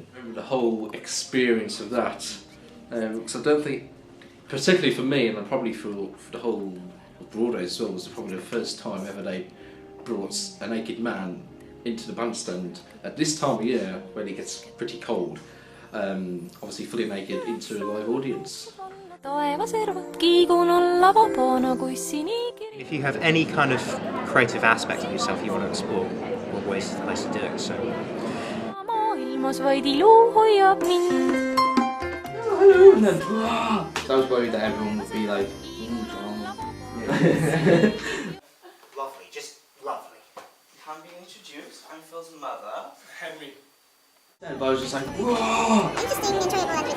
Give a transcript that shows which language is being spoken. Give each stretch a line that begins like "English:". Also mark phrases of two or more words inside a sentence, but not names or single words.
English: The whole experience of that, because I don't think, particularly for me, and probably for the whole of Broadway as well, was probably the first time ever they brought a naked man into the bandstand at this time of year when it gets pretty cold, obviously fully naked into a live audience. If you have any kind of creative aspect of yourself you want to explore, Broadway is the place to do it. So.
Estonian: maailmas vaid ilu hoiab mind.
English: Hello, and then, so I was worried that everyone would be like, drama. Lovely, just lovely. I'm being introduced. I'm Phil's mother. Henry. But I was just like, whoa! Interesting, enjoyable language.